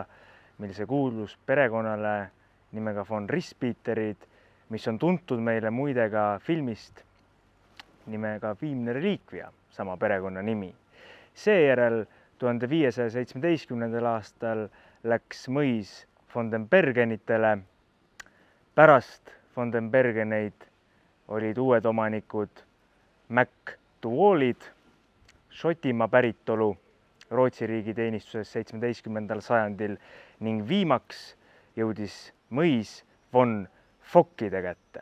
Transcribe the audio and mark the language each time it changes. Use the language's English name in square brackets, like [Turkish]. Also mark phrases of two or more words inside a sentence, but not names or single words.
[Estonian] mil see kuulus perekonnale nimega von Rispiterid, mis on tuntud meile muide ka filmist nimega Viimne reliikvia, sama perekonna nimi. Seejärel 1517. aastal läks mõis von den Bergenitele. Pärast von den Bergeneid olid uued omanikud MacDuallid, Šotimaa päritolu Rootsi riigi teenistuses 17. sajandil ning viimaks jõudis mõis von Fokkide kätte.